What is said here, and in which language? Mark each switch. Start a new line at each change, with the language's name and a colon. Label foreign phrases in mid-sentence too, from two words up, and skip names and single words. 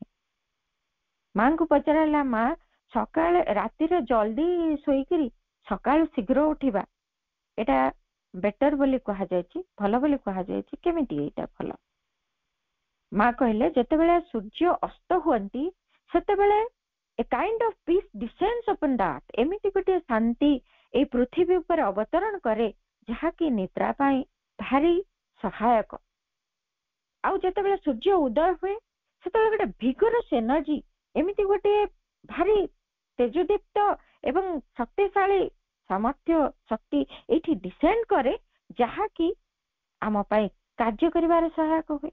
Odia: ମାଙ୍କୁ ପଚାରିଲା, ମା ସକାଳେ ରାତିରେ ଜଲ୍ଦି ଶୋଇକିରି ସକାଳୁ ଶୀଘ୍ର ଉଠିବା ଏଟା ବେଟର ବୋଲି କୁହାଯାଇଛି, ଭଲ ବୋଲି କୁହାଯାଇଛି, କେମିତି ଏଇଟା ଭଲ? ମା କହିଲେ ଯେତେବେଳେ ସୂର୍ଯ୍ୟ ଅସ୍ତ ହୁଅନ୍ତି ସେତେବେଳେ
English: a kind of peace descends upon that,
Odia: ଏମିତି ଗୋଟିଏ ଶାନ୍ତି ଏଇ ପୃଥିବୀ ଉପରେ ଅବତରଣ କରେ ଯାହାକି ନିଦ୍ରା ପାଇଁ ଭାରି ସହାୟକ। ଆଉ ଯେତେବେଳେ ସୂର୍ଯ୍ୟ ଉଦୟ ହୁଏ ସେତେବେଳେ ଗୋଟେ
English: vigorous energy,
Odia: ଏମିତି ଗୋଟେ ଭାରି ତେଜଦୀପ୍ତ ଏବଂ ଶକ୍ତିଶାଳୀ ସାମର୍ଥ୍ୟ ଶକ୍ତି ଏଇଠି ଡିସେଣ୍ଡ କରେ ଯାହାକି ଆମ ପାଇଁ କାର୍ଯ୍ୟ କରିବାରେ ସହାୟକ ହୁଏ।